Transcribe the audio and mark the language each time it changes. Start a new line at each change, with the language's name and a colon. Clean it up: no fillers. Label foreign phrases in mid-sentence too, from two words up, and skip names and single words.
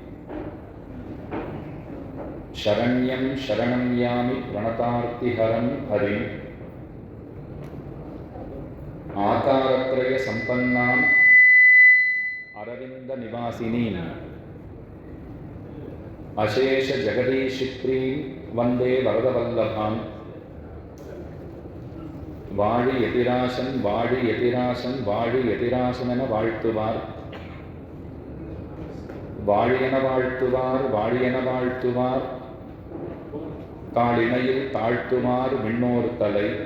Sanskrit: शरण्यं शरणं यामि प्रणतार्तिहरं हरिम् आकारत्रय सम्पन्नाम् अरविन्दनिवासिनीम् अशेष जगदीशिप्रीं वन्दे वरदवल्लभाम्
Tamil: வாழி எதிராசன் வாழி எதிராசன் வாழி எதிராசனென வாழ்த்துவார் வாழியென வாழ்த்துவார் வாழியென வாழ்த்துவார் காளினையில் தாழ்த்துவார் விண்ணோர் தலை.